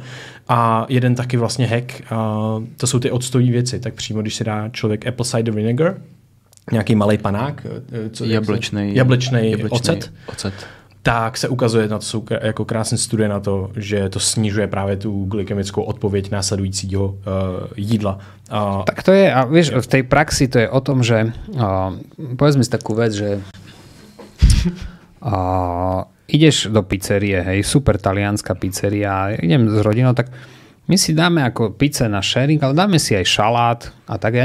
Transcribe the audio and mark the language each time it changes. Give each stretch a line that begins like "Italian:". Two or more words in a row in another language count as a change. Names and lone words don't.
Czech: A jeden taky vlastně hack, to jsou ty octové věci, tak přímo, když si dá člověk
English: apple cider vinegar,
Czech: nějaký malej panák, jablečný ocet, tak se ukazuje, na to jsou jako krásné studie na to, že to snižuje právě tu glykemickou odpověď následujícího jídla.
Slovak: Tak to je, a vieš, v tej praxi to je o tom, že povedz mi si takú vec, že ideš do pizzerie, hej, super talianská pizzeria, idem s rodinou, tak my si dáme ako pizze na sharing, ale dáme si aj šalát a tak.